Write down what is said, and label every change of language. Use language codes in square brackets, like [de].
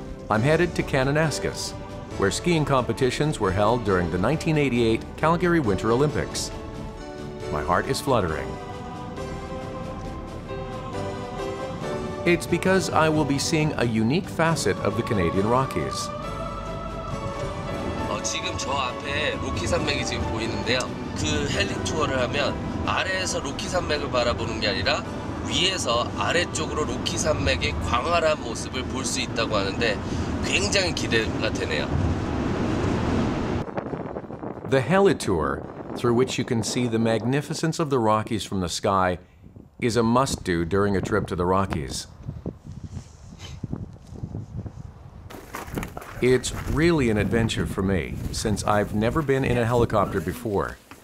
[en] I'm headed to Kananaskis, where skiing competitions were held during the 1988 Calgary Winter Olympics. My heart is fluttering. It's because I will be seeing a unique facet of the Canadian Rockies. [ko] 지금 저 앞에 로키 산맥이 지금 보이는데요. 그 헬리 투어를 하면 아래에서 로키 산맥을 바라보는 게 아니라 위에서 아래쪽으로 로키 산맥의 광활한 모습을 볼 수 있다고 하는데 굉장히 기대가 되네요. [en] The heli tour, through which you can see the magnificence of the Rockies from the sky, is a must-do during a trip to the Rockies. It's really an adventure for me, since I've never been in a helicopter before.